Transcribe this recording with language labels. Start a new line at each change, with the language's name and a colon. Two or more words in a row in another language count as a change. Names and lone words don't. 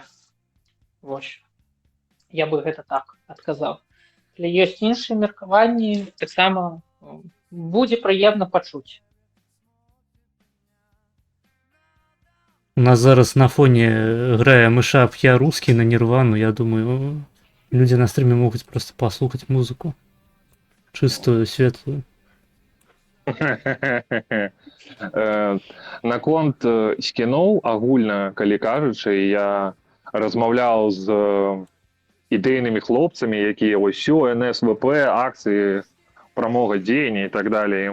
Belarusian: Вось. Я бы гэта так адказаў. Але ёсць іншыя меркаванні, таксама будзе прыемна пачуць. У нас зараз на фоне грае мышап «Я русский» на Нирвану.
Russian: Я думаю, люди на стриме могут просто послухать музыку. Чистую, светлую.
Belarusian: Наконт скіноў агульна, калі кажучы, я размаўляў з ідэйнымі хлопцамі, якія ось усё, НСВП, акцыі, прамога дзеяння і так далее.